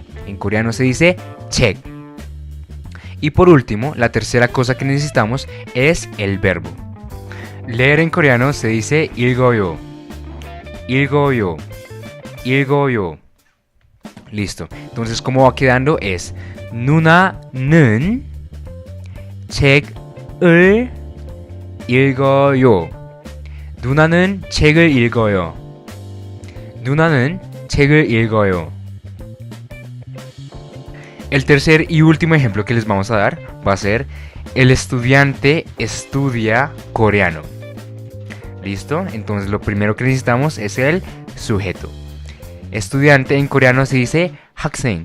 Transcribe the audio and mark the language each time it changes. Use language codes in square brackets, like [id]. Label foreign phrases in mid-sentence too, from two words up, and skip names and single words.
[es] En coreano se dice 책. Y por último, la tercera cosa que necesitamos es el verbo. Leer en coreano se dice 읽어요. [ko] 읽어요. 읽어요. [es] Listo. Entonces, ¿cómo va quedando? [ko] Es 누나는 책을 읽어요. 누나는 책을 읽어요. 누나는 책을 읽어요. [es] El tercer y último ejemplo que les vamos a dar va a ser: el estudiante estudia coreano. ¿Listo? Entonces lo primero que necesitamos es el sujeto. Estudiante en coreano se dice 학생.